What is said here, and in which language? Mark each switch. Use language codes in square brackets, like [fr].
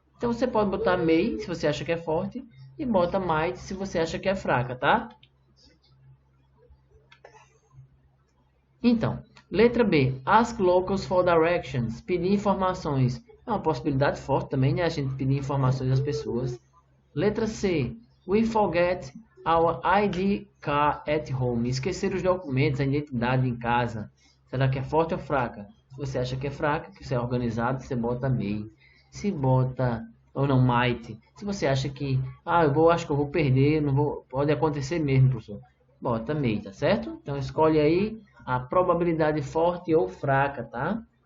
[pt] Então você pode botar may se você acha que é forte e bota might se você acha que é fraca, tá? Então, letra B, [en] ask locals for directions, [pt] pedir informações. É uma possibilidade forte também, né? A gente pedir informações às pessoas. Letra C, [en] we forget our ID card at home. [pt] Esquecer os documentos, a identidade em casa. Será que é forte ou fraca? Se você acha que é fraca, que você é organizado, você bota may. Se bota, ou não, might. Se você acha que, acho que eu vou perder, não vou, pode acontecer mesmo, professor. Bota may, tá certo? Então escolhe aí a probabilidade forte ou fraca, tá?